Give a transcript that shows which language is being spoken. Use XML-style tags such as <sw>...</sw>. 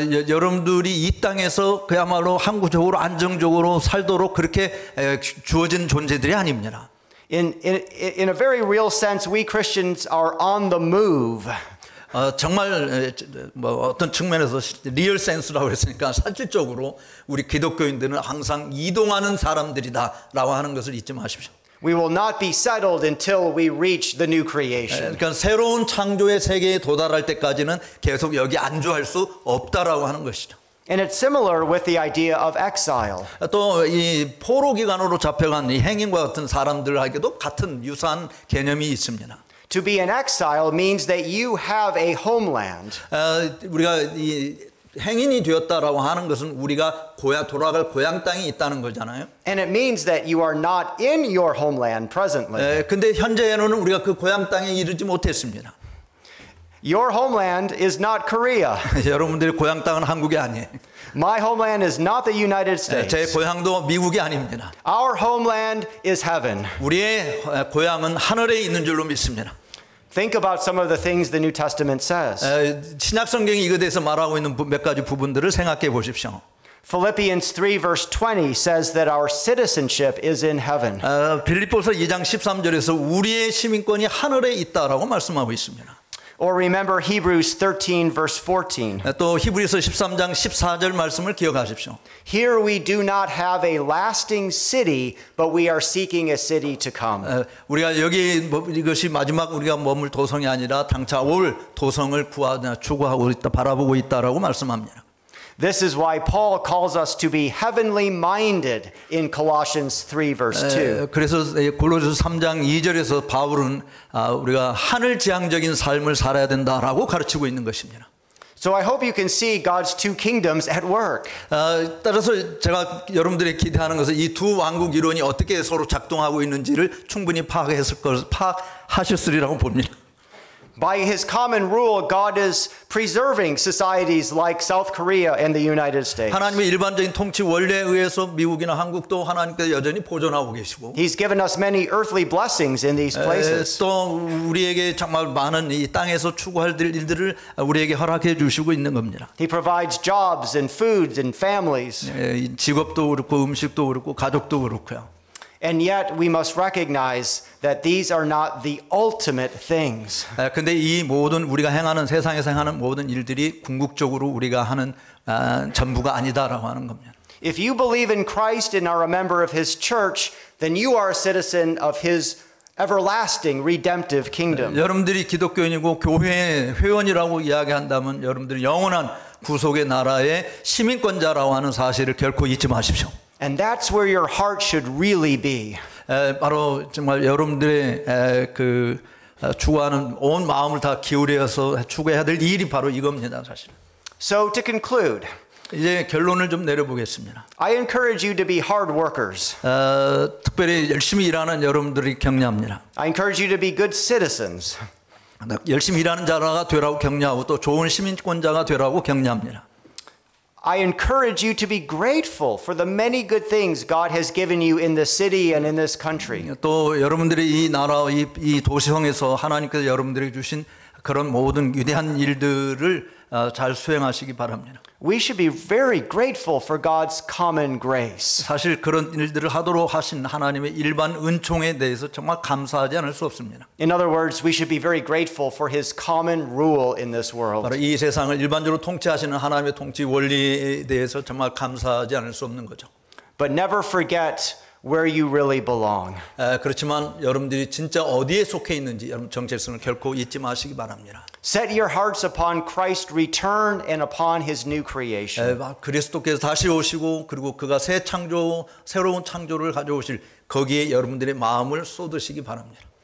<ko>여러분들이 이 땅에서 그야말로 항구적으로 안정적으로 살도록 그렇게 주어진 존재들이 아닙니다.</ko> <en>In a very real sense, we Christians are on the move.</en> <ko>정말 어떤 측면에서 리얼 센스라고 했으니까 실질적으로 우리 기독교인들은 항상 이동하는 사람들이다라고 하는 것을 잊지 마십시오.</ko> <en>We will not be settled until we reach the new creation.</en> <ko>그러니까 새로운 창조의 세계에 도달할 때까지는 계속 여기 안주할 수 없다라고 하는 것이죠.</ko> <en>And it's similar with the idea of exile.</en> <ko>또 이 포로 기간으로 잡혀간 이 행인과 같은 사람들에게도 같은 유사한 개념이 있습니다.</ko> <en>To be an exile means that you have a homeland.</en> <ko>우리가 이 행인이 되었다라고 하는 것은 우리가 돌아갈 고향 땅이 있다는 거잖아요.</ko> <en>And it means that you are not in your homeland presently.</en> <ko>근데 현재에는 우리가 그 고향 땅에 이르지 못했습니다.</ko> <en>Your homeland is not Korea.</en> <ko>여러분들의 고향 땅은 한국이 아니에요.</ko> <en>My homeland is not the United States.</en> <ko>제 고향도 미국이 아닙니다.</ko> <en>Our homeland is heaven.</en> <ko>우리의 고향은 하늘에 있는 줄로 믿습니다.</ko> <en>Think about some of the things the New Testament says.</en> <ko>신약 성경이 이것에 대해서 말하고 있는 몇 가지 부분들을 생각해 보십시오.</ko> <en>Philippians 3 verse 20 says that our citizenship is in heaven.</en> <ko>빌립보서 2장 13절에서 우리의 시민권이 하늘에 있다라고 말씀하고 있습니다.</ko> <en>Or remember Hebrews 13 verse 14.</en> <ko>또 히브리서 13장 14절 말씀을 기억하십시오.</ko> <en>Here we do not have a lasting city, but we are seeking a city to come.</en> <ko>우리가 여기 이것이 마지막 우리가 머물 도성이 아니라 장차 올 도성을 추구하고 있다, 바라보고 있다라고 말씀합니다.</ko> <en>This is why Paul calls us to be heavenly minded in Colossians 3 verse 2.</en> <ko>그래서 골로새서 3장 2절에서 바울은 우리가 하늘 지향적인 삶을 살아야 된다라고 가르치고 있는 것입니다.</ko> <en>So I hope you can see God's two kingdoms at work.</en> <ko>따라서 제가 여러분들이 기대하는 것은 이 두 왕국 이론이 어떻게 서로 작동하고 있는지를 충분히 파악하셨으리라고 봅니다.</ko> <en>By his common rule, God is preserving societies like South Korea and the United States.</en> <ko>하나님의 일반적인 통치 원리에 의해서 미국이나 한국도 하나님께서 여전히 보존하고 계시고</ko> <en>He's given us many earthly blessings in these places.</en> <ko>또 우리에게 정말 많은 이 땅에서 추구할 일들을 우리에게 허락해 주시고 있는 겁니다.</ko> <en>He provides jobs and foods and families.</en> <ko>직업도 그렇고 음식도 그렇고 가족도 그렇고요.</ko> <en>And yet we must recognize that these are not the ultimate things.</en> <ko>근데 이 모든 우리가 행하는 세상에서 행하는 모든 일들이 궁극적으로 우리가 하는 전부가 아니다라고 하는 겁니다.</ko> <en>If you believe in Christ and are a member of his church, then you are a citizen of his everlasting redemptive kingdom.</en> <ko>여러분들이 기독교인이고 교회 회원이라고 이야기한다면 여러분들이 영원한 구속의 나라의 시민권자라고 하는 사실을 결코 잊지 마십시오.</ko> <en>And that's where your heart should really be.</en> <ko>바로 정말 여러분들의 그 추구하는 온 마음을 다 기울여서 추구해야 될 일이 바로 이겁니다, 사실.</ko> <en>So to conclude,</en> <ko>이제 결론을 좀 내려보겠습니다.</ko> <en>I encourage you to be hard workers.</en> <ko>특별히 열심히 일하는 여러분들이 격려합니다.</ko> <en>I encourage you to be good citizens.</en> <ko>열심히 일하는 자가 되라고 격려하고 또 좋은 시민권자가 되라고 격려합니다.</ko> <en>I encourage you to be grateful for the many good things God has given you in this city and in this country.</en> <ko>또 여러분들이 이 나라, 이 도시형에서 하나님께서 여러분들에게 주신 그런 모든 위대한 일들을 잘 수행하시기 바랍니다.</ko> <en>We should be very grateful for God's common grace.</en> <ko>사실 그런 일들을 하도록 하신 하나님의 일반 은총에 대해서 정말 감사하지 않을 수 없습니다.</ko> <en>In other words, we should be very grateful for his common rule in this world.</en> <ko>바로 이 세상을 일반적으로 통치하시는 하나님의 통치 원리에 대해서 정말 감사하지 않을 수 없는 거죠.</ko> <en>But never forget where you really belong.</en> <ko>그렇지만 여러분들이 진짜 어디에 속해 있는지 여러분 정체성을 결코 잊지 마시기 바랍니다.</ko> <en>Set your hearts upon Christ's return and upon his new creation.</en> <ko>그리스도께서 다시 오시고 그리고 그가 새로운 창조를 가져오실 거기에 여러분들의 마음을 쏟으시기 바랍니다.</ko>